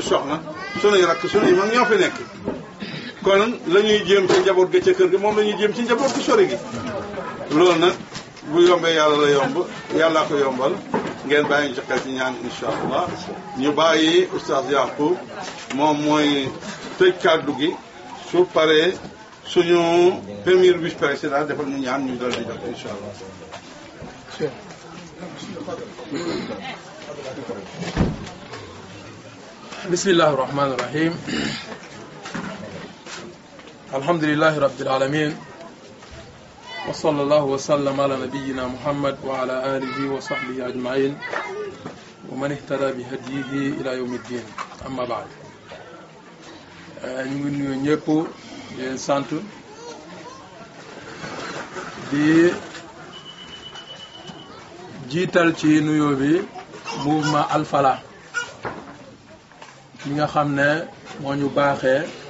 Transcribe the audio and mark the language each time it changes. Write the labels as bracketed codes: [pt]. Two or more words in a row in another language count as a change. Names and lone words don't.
[wo] soxna suñuy rakk suñuy mag ñoo fi nekk kon la ñuy jéem ci njaboot ga ca kër gi moom la ñuy jéem ci njaboot gu sori gi loolu nag bu yombee yàlla la yomb yàllaa ko yombal ngeen bàyyi ñu ci xel ci ñaan [ar] إن شاء الله [wo] ñu bàyyi oustaz Yacoub moom mooy tëj kàddu gi su paree suñu [fr] premier vice président [wo] defal ñu ñaan ñu dal di jox [ar] إن شاء الله. بسم الله الرحمن الرحيم الحمد لله رب العالمين وصلى الله وسلم على نبينا محمد وعلى آله وصحبه أجمعين ومن اهتدى بهديه إلى يوم الدين أما بعد [wo] ñu ngi nuyu ñëpp di leen sant di jiital ci nuyoo bi mouvement Al Falah mi nga xam ne moo ñu baaxee